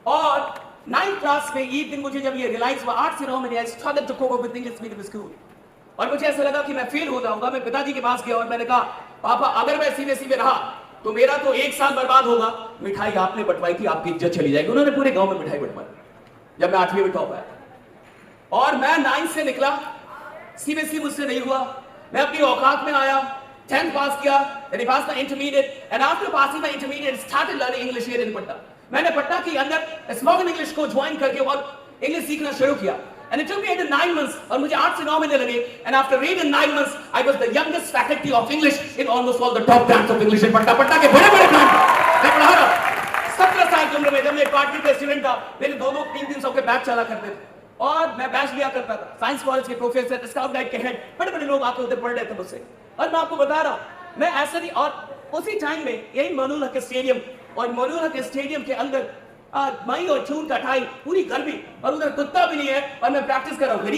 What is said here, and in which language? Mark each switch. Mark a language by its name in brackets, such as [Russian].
[Hindi] और 9th class में एक दिन मुझे जब ये रियलाइज हुआ, 8 से 9 में [English] I struggle to cope up with English medium school, [Hindi] और मुझे ऐसा लगा कि मैं फेल हो जाऊंगा। मैं पिताजी के पास गया और मैंने कहा, पापा अगर मैं सीबीएसई में रहा तो मेरा तो 1 साल बर्बाद होगा। मिठाई आपने बंटवाई थी, आपकी इज्जत चली जाएगी। उन्होंने पूरे गांव में मिठाई बंटवाई जब मैं 8वीं में टॉप आया। और मैं 9th से निकला, सीबीएसई मुझसे नहीं हुआ, मैं अपनी औकात में आया, 10th पास किया, [English] then I passed my intermediate, and after passing my intermediate, started learning English here in Patna. [Hindi] मैंने पटना के अंदर स्पोकन इंग्लिश को ज्वाइन करके और इंग्लिश सीखना शुरू किया। [English] And it took me 9 months, [Hindi] और मुझे 8 से 9 महीने लगे। [English] And after 8 and 9 months, I was the youngest faculty of English in almost all the top brands of English in Patna. [Hindi] Patna के बड़े-बड़े ब्रांड मैं पढ़ा रहा। 17 साल की उम्र में जब मैं क्वार्टर का स्टूडेंट था, मेरे 2-2, 3-3 सौ के बैच चला करते थे और मैं बैच लिया करता था। साइंस कॉलेज के प्रोफेसर, स्काउट गाइड के हेड, बड़े-बड़े लोग आके उधर पढ़ रहे थे मुझसे। और मैं आपको बता रहा हूँ, मैं ऐसा नहीं। और उसी टाइम में यही मनोहर के स्टेडियम, और मनोहर के स्टेडियम के अंदर मई और जून का टाइम, पूरी गर्मी, और उधर कुत्ता भी नहीं है और मैं प्रैक्टिस कर रहा हूँ।